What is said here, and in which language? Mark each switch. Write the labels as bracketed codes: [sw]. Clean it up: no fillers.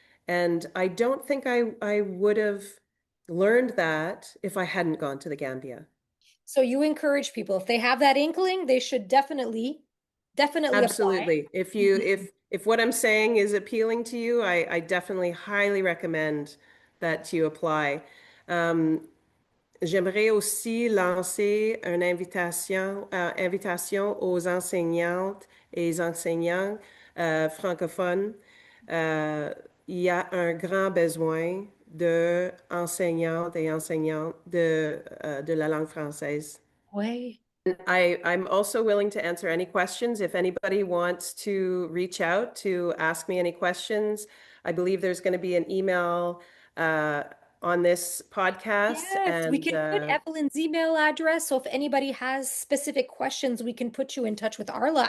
[en] And I don't think I would have learned that if I hadn't gone to the Gambia. So you encourage people, if they have that inkling, they should definitely apply. Absolutely. If what I'm saying is appealing to you, I definitely highly recommend that you apply. [fr] Um, J'aimerais aussi lancer une invitation aux enseignantes et enseignants francophones. Euh, il y a un grand besoin de enseignantes et enseignants de la langue française. Way. [en] I'm also willing to answer any questions. If anybody wants to reach out to ask me any questions, I believe there's going to be an email on this podcast. Yes, we And can put Evelyn's email address. So if anybody has specific questions, we can put you in touch with Arla.